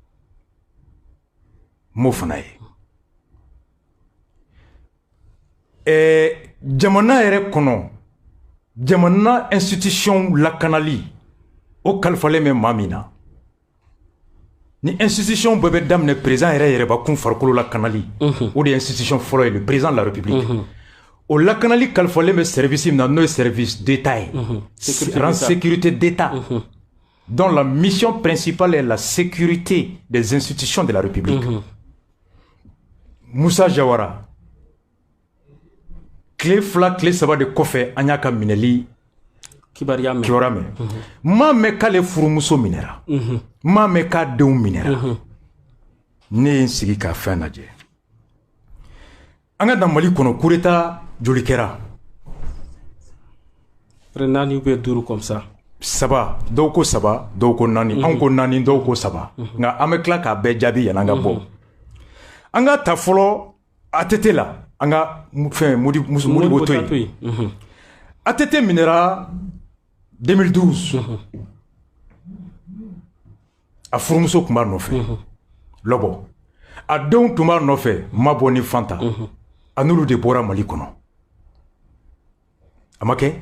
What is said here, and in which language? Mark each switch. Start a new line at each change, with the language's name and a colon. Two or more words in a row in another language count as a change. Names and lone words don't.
Bambara: m'o fana ye jamana yɛrɛ kɔnɔ jamana institution lakanali o kalifalen bɛ maa min na ni institution bɛɛ bɛ daminɛ président yɛrɛ yɛrɛbakun farikolo lakanali o de ye institution fɔlɔ ye
French: le président de la république
Bambara: o lakanali kalifalen bɛ service min na n'o ye
French: service d'état
Bambara: ye
French: rang sécurité d'état dont la mission principale est la sécurité des institutions de la république
Bambara: Moussa Jawara tile fila tile saba de kɔfɛ an y'a ka minɛli kibaruya mɛn m'a mɛn k'ale furumuso minɛra m'a mɛn k'a denw minɛra ne ye n sigi k'a fɛn lajɛ an ka dan Mali kɔnɔ
French: coup d'état
Bambara: joli kɛra naani
French: ou bien
Bambara: duuru
French: comme ça
Bambara: saba dɔw ko saba dɔw ko naani anw ko naani dɔw ko saba nka an bɛ tila k'a bɛɛ jaabi yan'an ka bɔ an ka ta fɔlɔ ATT la an ka fɛn Modibo to yen ATT minɛra 2012 a furumuso tun b'a nɔfɛ lɔbɔ a denw tun b'a nɔfɛ Mabɔ ni Fanta a n'olu de bɔra Mali kɔnɔ a ma kɛ